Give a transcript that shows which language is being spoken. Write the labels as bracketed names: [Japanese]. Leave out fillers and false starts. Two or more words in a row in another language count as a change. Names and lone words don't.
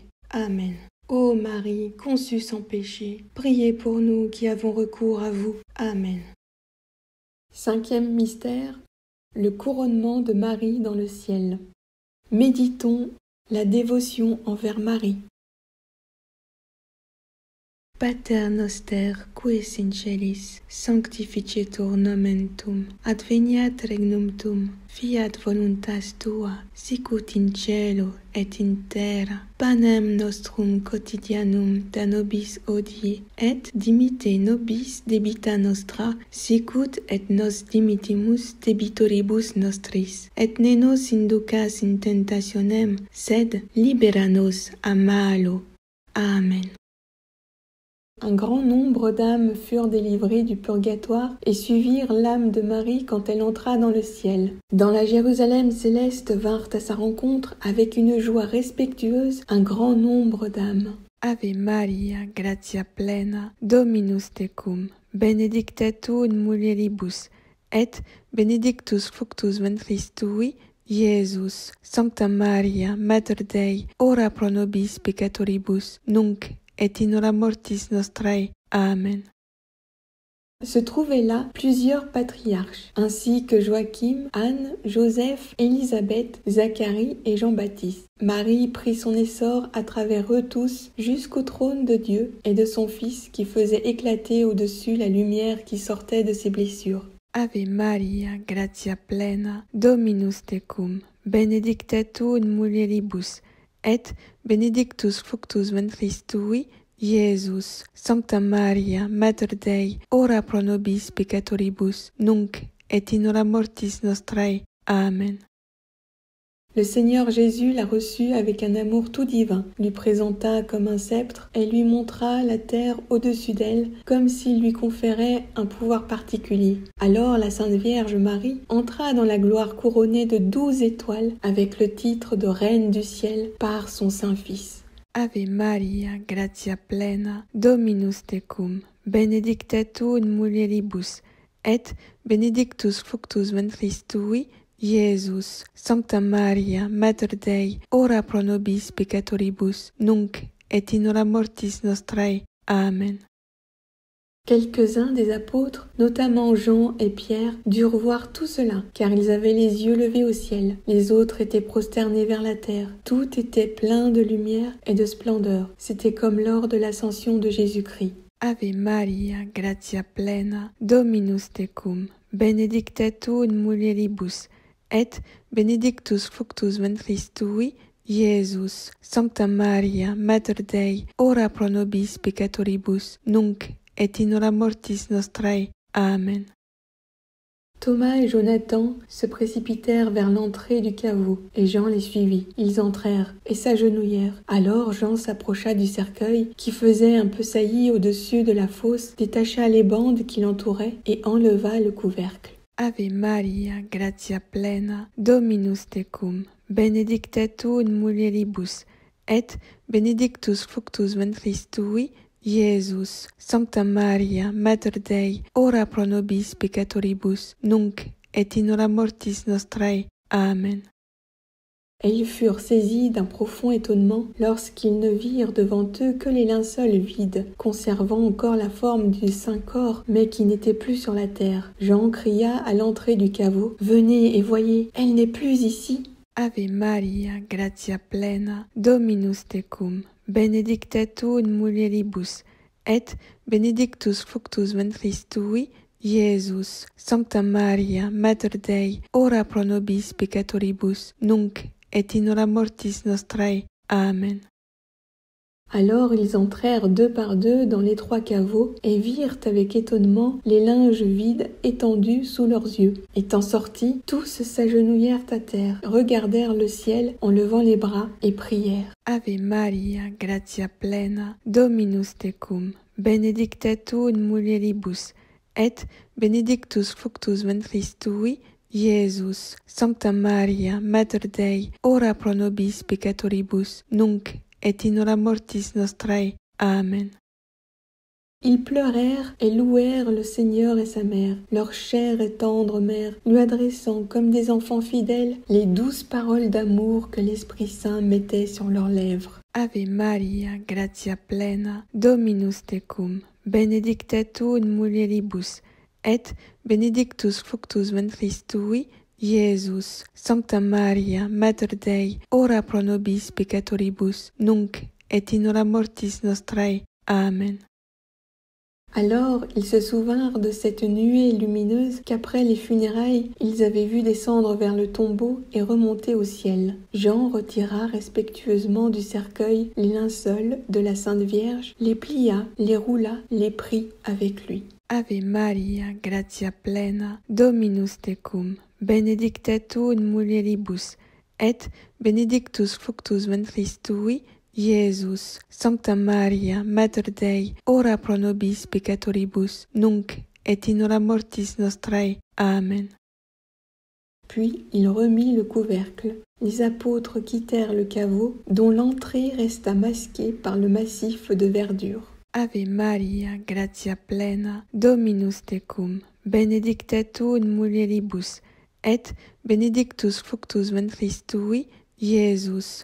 [Latin] Amen. [French] Ô Marie, conçue sans péché, priez pour nous qui avons recours à vous. Amen. 5e mystère, le couronnement de Marie dans le ciel. Méditons la dévotion envers Marie. [Latin] Pater noster, qui es in celis, sanctificetur nomen tuum, adveniat regnum tuum, fiat voluntas tua, sicut in cielo et in terra. Panem nostrum quotidianum da nobis hodie, et dimitte nobis debita nostra, sicut et nos dimittimus debitoribus nostris. Et ne nos inducas in tentationem, sed libera nos a malo. Amen. [French] Un grand nombre d'âmes furent délivrées du purgatoire et suivirent l'âme de Marie quand elle entra dans le ciel. Dans la Jérusalem céleste vinrent à sa rencontre avec une joie respectueuse un grand nombre d'âmes. [Latin] Ave Maria, gratia plena, Dominus tecum, benedicta tu in mulieribus, et benedictus fructus ventris tui, Iesus. Sancta Maria, Mater Dei, ora pro nobis peccatoribus, nunc et in hora mortis nostrae. Amen. [French] Se trouvaient là plusieurs patriarches, ainsi que Joachim, Anne, Joseph, Élisabeth, Zacharie et Jean-Baptiste. Marie prit son essor à travers eux tous jusqu'au trône de Dieu et de son Fils qui faisait éclater au-dessus la lumière qui sortait de ses blessures. [Latin] Ave Maria, gratia plena, Dominus tecum, benedicta tu in mulieribus, et benedictus fructus ventris tui, Iesus. Sancta Maria, Mater Dei, ora pro nobis peccatoribus, nunc et in hora mortis nostrae. Amen. [French] Le Seigneur Jésus la reçut avec un amour tout divin, lui présenta comme un sceptre et lui montra la terre au-dessus d'elle, comme s'il lui conférait un pouvoir particulier. Alors la Sainte Vierge Marie entra dans la gloire couronnée de 12 étoiles avec le titre de Reine du ciel par son Saint-Fils. [Latin] Ave Maria, gratia plena, Dominus tecum, benedicta tu in mulieribus, et benedictus fructus ventris tui, Iesus. Sancta Maria, Mater Dei, ora pro nobis peccatoribus, nunc et in hora mortis nostrae. Amen. [French] Quelques-uns des apôtres, notamment Jean et Pierre, durent voir tout cela, car ils avaient les yeux levés au ciel. Les autres étaient prosternés vers la terre. Tout était plein de lumière et de splendeur. C'était comme lors de l'ascension de Jésus-Christ. [Latin] Ave Maria, gratia plena, Dominus tecum, benedicta tu in mulieribus, et benedictus fructus ventris tui, Iesus. Sancta Maria, Mater Dei, ora pro nobis peccatoribus, nunc et in hora mortis nostrae. Amen. [French] Thomas et Jonathan se précipitèrent vers l'entrée du caveau, et Jean les suivit. Ils entrèrent et s'agenouillèrent. Alors Jean s'approcha du cercueil, qui faisait un peu saillie au-dessus de la fosse, détacha les bandes qui l'entouraient et enleva le couvercle. [Latin] Ave Maria, gratia plena, Dominus tecum, benedicta tu in mulieribus, et benedictus fructus ventris tui, Iesus. Sancta Maria, Mater Dei, ora pro nobis peccatoribus, nunc et in hora mortis nostrae. Amen. [French] Et ils furent saisis d'un profond étonnement lorsqu'ils ne virent devant eux que les linceuls vides, conservant encore la forme du Saint-Corps, mais qui n'était plus sur la terre. Jean cria à l'entrée du caveau, « Venez et voyez, elle n'est plus ici !» [Latin] Ave Maria, gratia plena, Dominus tecum, benedicta tu in mulieribus, et benedictus fructus ventris tui, Iesus. Sancta Maria, Mater Dei, ora pro nobis peccatoribus, nunc et in hora mortis nostrae. Amen. [French] Alors ils entrèrent deux par deux dans l'étroit caveau et virent avec étonnement les linges vides étendus sous leurs yeux. Étant sortis, tous s'agenouillèrent à terre, regardèrent le ciel en levant les bras et prièrent. [Latin] Ave Maria, gratia plena, Dominus tecum, benedicta tu in mulieribus, et benedictus fructus ventris tui, Iesus. Sancta Maria, Mater Dei, ora pro nobis peccatoribus, nunc et in hora mortis nostrae. Amen. [French] Ils pleurèrent et louèrent le Seigneur et sa mère, leur chère et tendre mère, lui adressant comme des enfants fidèles les douces paroles d'amour que l'Esprit Saint mettait sur leurs lèvres. [Latin] Ave Maria, gratia plena, Dominus tecum, benedicta tu in mulieribus, et benedictus fructus ventris tui, Iesus. Sancta Maria, Mater Dei, ora pro nobis peccatoribus, nunc et in hora mortis nostrae. Amen. [French] Alors ils se souvinrent de cette nuée lumineuse qu'après les funérailles, ils avaient vu descendre vers le tombeau et remonter au ciel. Jean retira respectueusement du cercueil les linceuls de la Sainte Vierge, les plia, les roula, les prit avec lui. [Latin] Ave Maria, gratia plena, Dominus tecum, benedicta tu in mulieribus, et benedictus fructus ventris tui, Iesus. Sancta Maria, Mater Dei, ora pro nobis peccatoribus, nunc et in hora mortis nostrae. Amen. [French] Puis il remit le couvercle. Les apôtres quittèrent le caveau, dont l'entrée resta masquée par le massif de verdure. [Latin] Ave Maria, gratia plena, Dominus tecum, benedicta tu in mulieribus, et benedictus fructus ventris tui, Iesus.